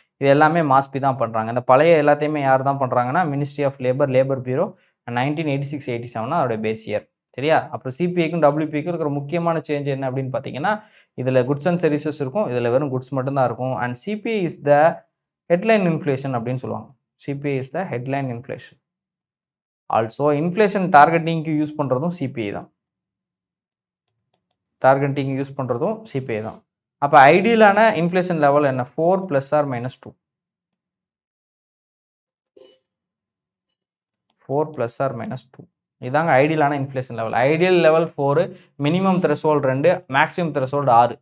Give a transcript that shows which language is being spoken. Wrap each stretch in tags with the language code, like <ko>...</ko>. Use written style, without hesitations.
<ta>இது எல்லாமே மாஸ்பி தான் பண்ணுறாங்க. இந்த பழைய எல்லாத்தையுமே யார் தான் பண்ணுறாங்கன்னா மினிஸ்ட்ரி ஆஃப் லேபர் பியூரோ 1986-87 அதோடைய பேசியர். சரியா? அப்புறம் சிபிஐக்கும் டபிள்யூபிக்கும் இருக்கிற முக்கியமான சேஞ்ச் என்ன அப்படின்னு பார்த்தீங்கன்னா, இதில் குட்ஸ் அண்ட் சர்வீசஸ் இருக்கும், இதில் வெறும் குட்ஸ் மட்டும்தான் இருக்கும்.</ta> <en>and CPI is the headline inflation</en> <ta>அப்படின்னு சொல்லுவாங்க.</ta> <en>CPI is the headline inflation. Also, inflation targeting use</en> <ta>பண்ணுறதும் CPI தான். டார்கெட்டிங் யூஸ் பண்ணுறதும் சிபிஐ தான். அப்போ ஐடியலான இன்ஃப்ளேஷன் லெவல் என்ன? 4 + or -2. 4 + or -2 இதாங்க ஐடியலான inflation level. Ideal level 4, minimum threshold 2, maximum threshold 6.</ta>